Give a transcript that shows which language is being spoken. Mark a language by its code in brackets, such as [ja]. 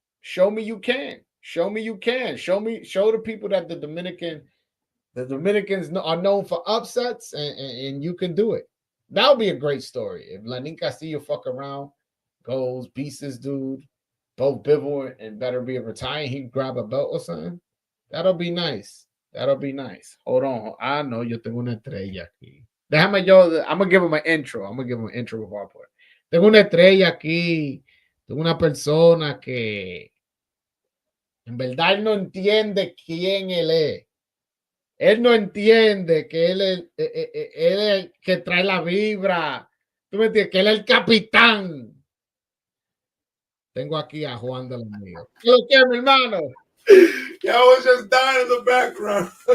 [en] Show me you can. Show me you can. Show the people that the Dominicans are known for upsets, and you can do it. That would be a great story if Lenin Castillo fuck around, goes, beats this dude, both Bivol and Beterbiev retire, he grab a belt or something. That'll be nice. That'll be nice. Hold on. I know [es] yo tengo una estrella aquí. Déjame yo, [en] I'm gonna give him an intro. I'm gonna give him an intro before I put it. [es] Tengo una estrella aquí. Tengo una persona que en verdad él no entiende quién él es. Él no entiende que él es el que trae la vibra. ¿Tú me entiendes? Que él es el capitán. Tengo aquí a Juan de los míos. ¿Qué lo quiere, mi hermano? [en] Yeah, I was just dying in the background.